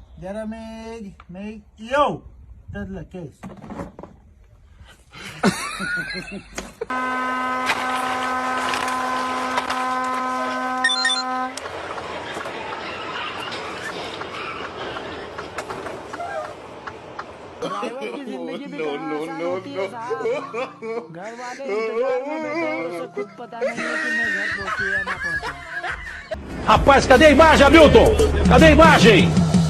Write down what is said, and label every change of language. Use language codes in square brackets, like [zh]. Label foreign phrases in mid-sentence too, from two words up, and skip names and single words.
[hi] May yo! Tadla, case. ड्राइवर की जिंदगी भी कहाँ आसान होती है साहब। घर वाले इंतजार में बैठे हैं, उसे खुद पता नहीं है कि मैं घर पहुंची या ना पहुंची। [pt] Rapaz, cadê a imagem, Hamilton? Cadê a imagem?